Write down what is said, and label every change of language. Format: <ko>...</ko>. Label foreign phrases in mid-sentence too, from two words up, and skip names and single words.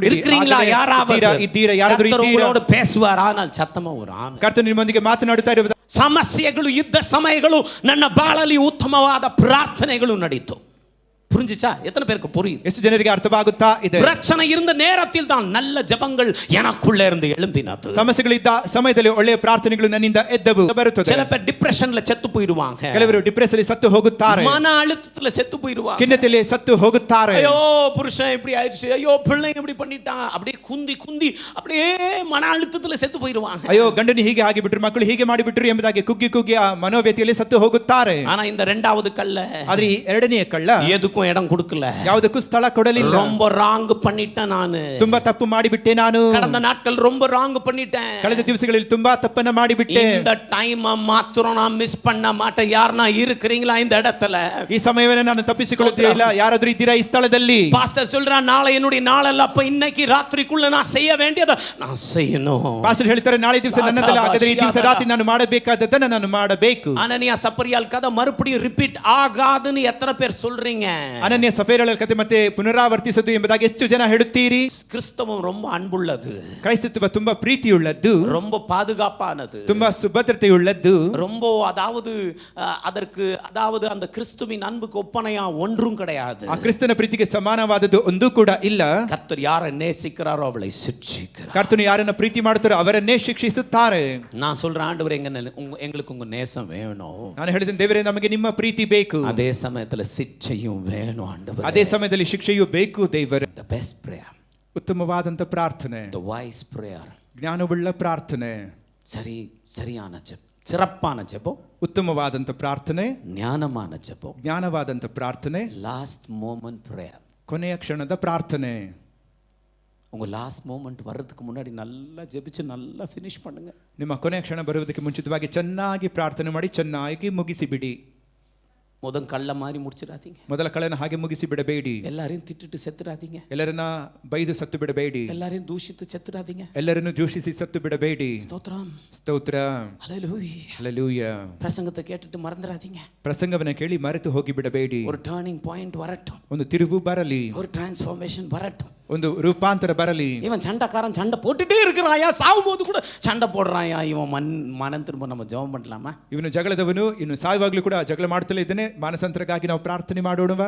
<ta>இருக்கிறீங்களா? யாராவது</ta> <kn>ಇದ್ದೀರಾ? ಯಾರಾದರೂ ಇದ್ದೀರಾ?</kn> <ta>பேசுவார், ஆனால் சத்தமா ஒரு ஆமென்.</ta> <kn>ಕರ್ತನು ನಿಮ್ಮೊಂದಿಗೆ ಮಾತನಾಡುತ್ತಾ ಇರುವುದು. ಸಮಸ್ಯೆಗಳು ಯುದ್ಧ ಸಮಯಗಳು ನನ್ನ ಬಾಳಲ್ಲಿ ಉತ್ತಮವಾದ ಪ್ರಾರ್ಥನೆಗಳು ನಡೀತು.</kn> <ta>புரிஞ்சுச்சா? எத்தனை பேருக்கு புரியுது?</ta> <kn>ಎಷ್ಟು ಜನರಿಗೆ ಅರ್ಥವಾಗುತ್ತಾ ಇದೆ?</kn> <ta>பிரச்சனை இருந்த நேரத்தில் தான் நல்ல ஜெபங்கள் எனக்குள்ள இருந்து எழும்பினது.</ta> <kn>ಸಮಸ್ಯೆಗಳಿದ್ದ ಸಮಯದಲ್ಲಿ ಒಳ್ಳೆಯ ಪ್ರಾರ್ಥನೆಗಳು ನನ್ನಿಂದ ಎದ್ದವು ಬರುತ್ತದೆ.</kn> <ta>சில பேர் டிப்ரெஷன்ல செத்து போயிடுவாங்க.</ta> <kn>ಕೆಲವರು ಡಿಪ್ರೆಷನ್ ಸತ್ತು ಹೋಗುತ್ತಾರೆ.</kn> <ta>மன அழுத்தத்துல செத்து போயிடுவாங்க.</ta> <kn>ಖಿನ್ನತೆಯಲ್ಲಿ ಸತ್ತು ಹೋಗುತ್ತಾರೆ.</kn> <ta>ஐயோ புருஷன் இப்படி ஆயிடுச்சு, ஐயோ பிள்ளைங்க இப்படி பண்ணிட்டான், அப்படியே குந்தி குந்தி அப்படியே மன அழுத்தத்துல செத்து போயிடுவாங்க.</ta> <kn>ಅಯ್ಯೋ ಗಂಡನಿ ಹೀಗೆ ಆಗಿಬಿಟ್ರು, ಮಕ್ಕಳು ಹೀಗೆ ಮಾಡಿಬಿಟ್ರು ಎಂಬುದಾಗಿ ಕುಗ್ಗಿ ಕುಗ್ಗಿ ಆ ಮನೋವ್ಯಥೆಯಲ್ಲಿ ಸತ್ತು ಹೋಗುತ್ತಾರೆ.</kn> <ta>ஆனா இந்த இரண்டாவது கல்ல,</ta> <kn>ಆದ್ರೆ ಈ ಎರಡನೆಯ ಕಳ್ಳ</kn> <ta>எதுக்கும் எதுக்கும் இடம் கொடுக்கல.</ta> <kn>ಯಾವುದಕ್ಕೂ ಸ್ಥಳ ಕೊಡಲಿಲ್ಲ.</kn> <ta>ரொம்ப ராங் பண்ணிட்டேன் நானு.</ta> <kn>ತುಂಬಾ ತಪ್ಪು ಮಾಡಿಬಿಟ್ಟೆ ನಾನು.</kn> <ta>கடந்த நாட்கள் ரொம்ப ராங் பண்ணிட்டேன்.</ta> <kn>ಕಳೆದ ದಿವಸಗಳಲ್ಲಿ ತುಂಬಾ ತಪ್ಪನ್ನ ಮಾಡಿಬಿಟ್ಟೆ.</kn> <ta>இந்த டைம் மாத்திரம் நான் மிஸ் பண்ண மாட்டேன். யாரனா இருக்கிறீங்களா இந்த இடத்துல?</ta> <kn>ಈ ಸಮಯವನ್ನು ನಾನು ತಪ್ಪಿಸಿಕೊಳ್ಳುತ್ತಿಲ್ಲ. ಯಾರಾದರೂ ಇದ್ದೀರಾ ಈ ಸ್ಥಳದಲ್ಲಿ?</kn> <ta>பாஸ்டர் சொல்றா நாளை என்னுடைய நாள் அல்ல, அப்ப இன்னைக்கு ராத்திரிக்குள்ள நான் செய்ய வேண்டியதை நான் செய்யணும்.</ta> <kn>ಪಾಸ್ಟರ್ ಹೇಳ್ತಾರೆ ನಾಳೆ ದಿವಸ ನನ್ನದಲ್ಲ, ಹಾಗಾದ್ರೆ ಈ ದಿವಸ ರಾತ್ರಿ ನಾನು ಮಾಡಬೇಕಾದದ್ದನ್ನ ನಾನು ಮಾಡಬೇಕು.</kn> <ta>அனனியா சப்பரியால் கதை மறுபடியும் ரிப்பீட் ஆகாதுன்னு எத்தனை பேர் சொல்றீங்க?</ta> <kn>ಅನನ್ಯ ಸಫೇರಳ ಕಥೆ ಮತ್ತೆ ಪುನರಾವರ್ತಿಸದು ಎಂಬುದಾಗಿ ಎಷ್ಟು ಜನ ಹೇಳುತ್ತೀರಿ?</kn> <ta>கிறிஸ்தவம் ரொம்ப அன்புள்ளது,</ta> <kn>ಕ್ರೈಸ್ತತ್ವ ತುಂಬಾ ಪ್ರೀತಿಯುಳ್ಳದ್ದು,</kn> <ta>ரொம்ப பாதுகாப்பானது,</ta> <kn>ತುಂಬಾ ಸುಭದ್ರತೆಯುಳ್ಳದ್ದು,</kn> <ta>ரொம்ப அதாவது அதற்கு அதாவது அந்த கிறிஸ்துவின் அன்புக்கு ஒப்பனையா ஒன்றும் கிடையாது.</ta> <kn>ಆ ಕ್ರಿಸ್ತನ ಪ್ರೀತಿಗೆ ಸಮಾನವಾದದ್ದು ಒಂದೂ ಕೂಡ ಇಲ್ಲ.</kn> <ta>கர்த்தர் யாரை நேசிக்கிறாரோ அவளை சிட்சிக்கிறார்.</ta> <kn>ಕರ್ತನು ಯಾರನ್ನ ಪ್ರೀತಿ ಮಾಡುತ್ತಾರೋ ಅವರನ್ನೇ ಶಿಕ್ಷಿಸುತ್ತಾರೆ.</kn> <ta>நான் சொல்றேன் ஆண்டவரே எங்களுக்கு உங்க நேசம் வேணும்.</ta> <kn>ನಾನು ಹೇಳಿದ್ದೇನೆ ದೇವರೇ ನಮಗೆ ನಿಮ್ಮ ಪ್ರೀತಿ ಬೇಕು.</kn> <ta>அதே சமயத்துல சிட்சையும் வேணும் ஆண்டவரே.</ta> <kn>ಅದೇ ಸಮಯದಲ್ಲಿ ಶಿಕ್ಷೆಯೂ ಬೇಕು ದೇವರೇ.</kn> <en>The best prayer,</en> <kn>ಉತ್ತಮವಾದಂತ ಪ್ರಾರ್ಥನೆ,</kn> <en>the wise prayer,</en> <kn>ಜ್ಞಾನವುಳ್ಳ ಪ್ರಾರ್ಥನೆ,</kn> <ta>சரியான ஜெபம், சிறப்பான ஜெபம்,</ta> <kn>ಉತ್ತಮವಾದಂತ ಪ್ರಾರ್ಥನೆ,</kn> <ta>ஞானமான ஜெபம்,</ta> <kn>ಜ್ಞಾನವಾದಂತ ಪ್ರಾರ್ಥನೆ,</kn> <en>last moment prayer.</en> <kn>ಕೊನೆಯ ಕ್ಷಣದ ಪ್ರಾರ್ಥನೆ.</kn> <ta>உங்க</ta> <en>last moment</en> <ta>வர்றதுக்கு முன்னாடி நல்லா ஜெபிச்சு நல்லா ஃபினிஷ் பண்ணுங்க.</ta> <kn>ನಿಮ್ಮ ಕೊನೆಯ ಕ್ಷಣ ಬರುವುದಕ್ಕೆ ಮುಂಚಿತವಾಗಿ ಚೆನ್ನಾಗಿ ಪ್ರಾರ್ಥನೆ ಮಾಡಿ ಚೆನ್ನಾಗಿ ಮುಗಿಸಿಬಿಡಿ.</kn> <ta>முதல் கள்ள மாதிரி முடிச்சிடாதீங்க.</ta> <kn>ಮೊದಲ ಕಳೆನ ಹಾಗೆ ಮುಗಿಸಿ ಬಿಡಬೇಡಿ.</kn> <ta>எல்லாரையும் திட்டிட்டு செத்துடாதீங்க.</ta> <kn>ಎಲ್ಲರನ್ನ ಬೈದು ಸತ್ತು ಬಿಡಬೇಡಿ.</kn> <ta>எல்லாரையும் தூஷித்து செத்துடாதீங்க.</ta> <kn>ಎಲ್ಲರನ್ನು ದೂಷಿಸಿ ಸತ್ತು ಬಿಡಬೇಡಿ.</kn> <ta>ஸ்தோத்திரம்,</ta> <kn>ಸ್ತೋತ್ರ,</kn> <ta>ஹல்லேலூயா.</ta> <kn>ಹಲ್ಲೆಲೂಯಾ.</kn> <ta>பிரசங்கத்தை கேட்டுட்டு மறந்துடாதீங்க.</ta> <kn>ಪ್ರಸಂಗವನ್ನ ಕೇಳಿ ಮರೆತು ಹೋಗಿ ಬಿಡಬೇಡಿ.</kn> <ta>ஒரு</ta> <en>turning point</en> <ta>வரட்டும்,</ta> <kn>ಒಂದು ತಿರುವು ಬರಲಿ,</kn> <ta>ஒரு டிரான்ஸ்ஃபார்மேஷன் வரட்டும்,</ta> <kn>ಒಂದು ರೂಪಾಂತರ ಬರಲಿ.</kn> <ta>இவன் சண்டைக்காரன் சண்டை போட்டுட்டே இருக்கிறாயா, சாவும்போது கூட சண்டை போடுறாயா, இவன் மனம் திரும்ப நம்ம ஜெபம் பண்ணலாமா?</ta> <kn>ಇವನು ಜಗಳದವನು, ಇನ್ನು ಸಾಯುವಾಗಲೂ ಕೂಡ ಜಗಳ ಮಾಡುತ್ತಲೇ ಇದ್ದಾನೆ, ಮಾನಸಾಂತರಕ್ಕಾಗಿ ನಾವು ಪ್ರಾರ್ಥನೆ ಮಾಡೋಣವಾ?</kn>